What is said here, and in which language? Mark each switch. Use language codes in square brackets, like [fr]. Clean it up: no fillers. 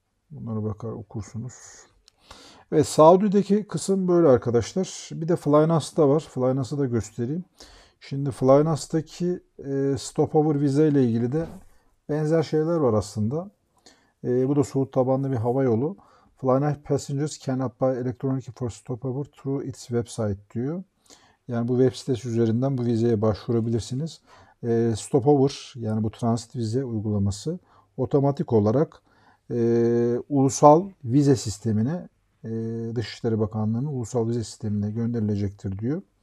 [tr] Bunlara bakar okursunuz. Evet, Saudi'deki kısım böyle arkadaşlar. Bir de Flynas var. Flynas'ı da göstereyim. Şimdi Flynas'taki stopover vize ile ilgili de benzer şeyler var aslında. Bu da Suud tabanlı bir hava yolu. [en] Flynas passengers can apply electronically for stopover through its website [tr] diyor. Yani bu web sitesi üzerinden bu vizeye başvurabilirsiniz. Stopover, yani bu transit vize uygulaması otomatik olarak ulusal vize sistemine, Dışişleri Bakanlığı'nın ulusal vize sistemine gönderilecektir diyor.